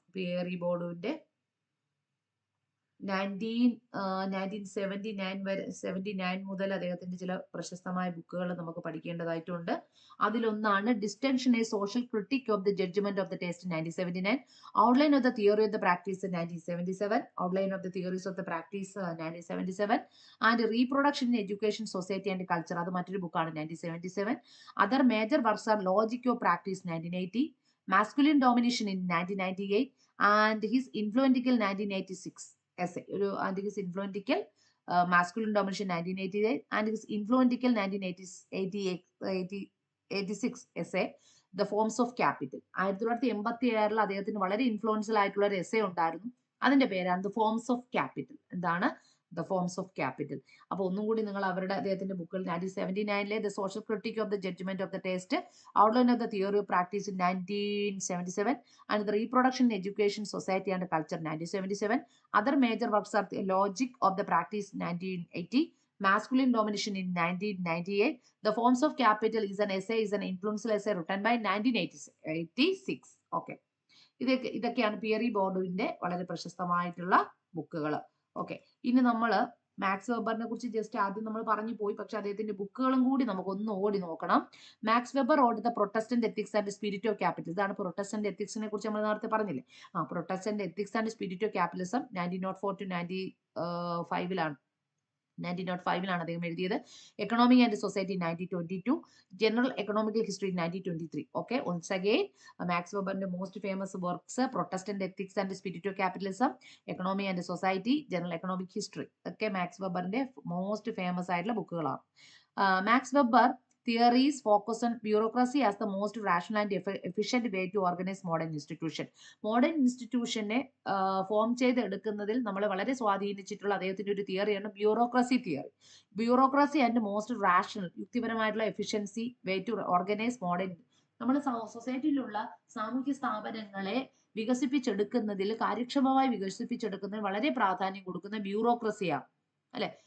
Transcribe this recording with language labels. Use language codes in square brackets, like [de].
[ml] പിയറി ബോർഡുവിന്റെ 1979 മുതൽ അദ്ദേഹത്തിന്റെ ചില പ്രശസ്തമായ ബുക്കുകൾ നമുക്ക് പഠിക്കേണ്ടതായിട്ടുണ്ട്. [en] അതിലൊന്നാണ് distinction, a social critique of the judgement of the taste 1979, outline of the theory of the practice 1977, outline of the theories of the practice 1977, and reproduction in education, society and culture, [ml] അത് മറ്റൊരു ബുക്കാണ് [en] 1977. Other major works are logic of practice 1980, masculine domination in 1998, and his influential 1986 essay, and his influential masculine domination 1988 and his influential 1986 essay The Forms of Capital. [ml] 1986 അദ്ദേഹത്തിന് വളരെ influential ആയിട്ടുള്ള ഒരു essay ഉണ്ടായിരുന്നു. അതിന്റെ പേരാണ് ദ ഫോംസ് ഓഫ് ക്യാപിറ്റൽ. എന്താണ് the forms of capital? അപ്പൊ ഒന്നും കൂടി നിങ്ങൾ അവരുടെ അദ്ദേഹത്തിന്റെ ബുക്കിൽ [en] 1979 the social critique of the judgement of the taste, outline of the theory of practice 1977, and the reproduction in education, society and culture 1977. Other major works are logic of the practice 1980, masculine domination in 1998, the forms of capital is an influential essay written by 1986. [ml] Okay, ഇതൊക്കെയാണ് പിയറി ബോർഡുവിന്റെ വളരെ പ്രശസ്തമായിട്ടുള്ള ബുക്കുകൾ. Okay, ഇനി നമ്മൾ max വെബറിനെ കുറിച്ച് just ആദ്യം നമ്മൾ പറഞ്ഞു പോയി, പക്ഷെ അദ്ദേഹത്തിന്റെ ബുക്കുകളും കൂടി നമുക്കൊന്ന് ഓടി നോക്കണം. Max weber odd the Protestant ethics and spirit of capital. ഇതാണ് പ്രൊട്ടസ്റ്റന്റ് എത്തിക്സിനെ കുറിച്ച് നമ്മൾ നേരത്തെ പറഞ്ഞില്ലേ. Protestant ethics and spirit of capitalism 1904 to 1905 1905 അദ്ദേഹം എഴുതിയത്. [en] Economy and society 1922, general economical history 1923. [ml] Okay, once again max വെബറിന്റെ most famous works Protestant ethics and spirit of capitalism, economy and society, general economic history ഒക്കെ max വെബറിന്റെ most famous ആയിട്ടുള്ള ബുക്കുകളാണ്. Max weber [en] theories focus on bureaucracy as the most rational and efficient way to organize modern institution. [ml] Modern ഇൻസ്റ്റിറ്റ്യൂഷനെ form ചെയ്തെടുക്കുന്നതിൽ നമ്മൾ വളരെ സ്വാധീനിച്ചിട്ടുള്ള അദ്ദേഹത്തിന്റെ ഒരു തിയറിയാണ് bureaucracy theory. [en] Bureaucracy and most rational, യുക്തിപരമായിട്ടുള്ള efficiency way to organise modern. [ml] നമ്മുടെ സൊസൈറ്റിയിലുള്ള സാമൂഹ്യ സ്ഥാപനങ്ങളെ വികസിപ്പിച്ചെടുക്കുന്നതിൽ, കാര്യക്ഷമമായി വികസിപ്പിച്ചെടുക്കുന്നതിൽ വളരെ പ്രാധാന്യം കൊടുക്കുന്ന ബ്യൂറോക്രസിയാണ്, അല്ലെ?